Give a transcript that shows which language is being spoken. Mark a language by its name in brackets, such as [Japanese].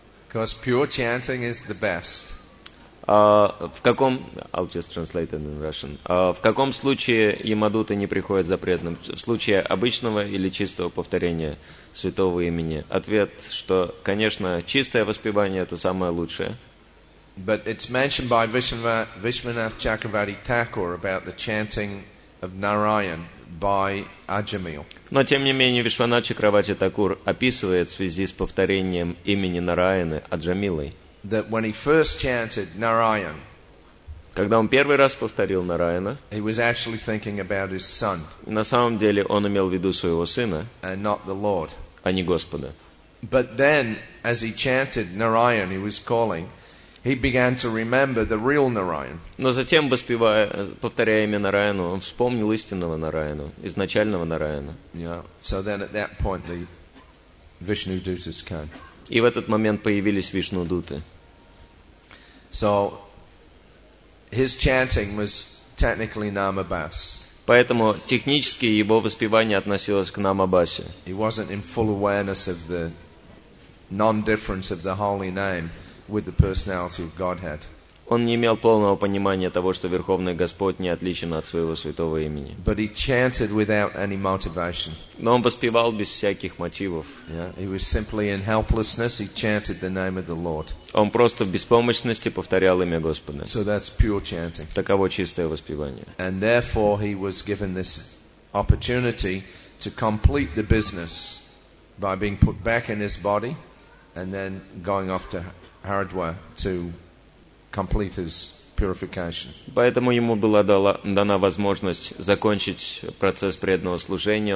[English] Because pure chanting is the best. [Russian] В каком, [English] I'll just translate it in Russian. [Russian] В каком случае Ямадуты не приходят за преданным? В случае обычного или чистого повторения святого имени? Ответ, что, конечно, чистое воспевание это самое лучшее. [English] But it's mentioned by Vishwanath Chakravarti Thakur about the chanting of Narayan by Ajamil. [Russian] Но, тем не менее, Вишванат Чакравати Такур описывает в связи с повторением имени Нараяны Аджамилой. [English] That when he first chanted Narayan, [Russian] когда он первый раз повторил Нараяна, [English] he was actually thinking about his son, [Russian] на самом деле он имел в виду своего сына, [English] and not the Lord. [Russian] А не Господа. [English] But then, as he chanted Narayan, he was calling, he began to remember the real Narayan. [Russian] Но затем, повторяя имя Нараяну, он вспомнил истинного Нараяну, изначального Нараяна. [English] Yeah. So then at that point the Vishnu Dutas came. [Russian] И в этот момент появились Вишну-дуты. [English] So his chanting was technically Namabas. [Russian] Поэтому технически его воспевание относилось к Намабасе. [English] He wasn't in full awareness of the non-difference of the holy name with the personality of Godhead. [Russian] Он не имел полного понимания того, что Верховный Господь не отличен от своего святого имени. [English] But he chanted without any motivation. [Russian] Но он воспевал без всяких мотивов. [English] Yeah, he was simply in helplessness. He chanted the name of the Lord. [Russian] Он просто в беспомощности повторял имя Господа. [English] So that's pure chanting. [Russian] Таково чистое воспевание. [English] And therefore he was given this opportunity to complete the business by being put back in his body and then going off to Haridwar to complete his purification. [Russian] Поэтому ему была дана возможность закончить процесс преданного служения.